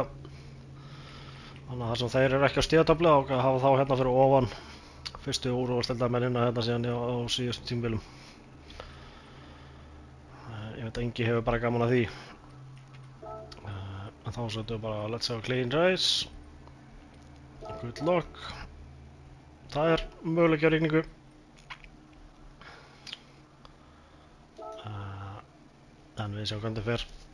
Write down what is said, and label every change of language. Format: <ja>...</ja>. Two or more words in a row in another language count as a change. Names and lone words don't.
<is>Þannig að þar sem þeir eru ekki á stigatöflu og hafa þá hérna fyrir ofan fyrstu úrvalsdeildarmennina hérna síðan á síðustu tímabilum. Ég veit að Ingi hefur bara gaman að því. En þá setjum við bara</is> <en>let's have a clean race. Good luck.</en> <is>Það möguleiki á rigningu. En við sjáum hvernig fer.</is>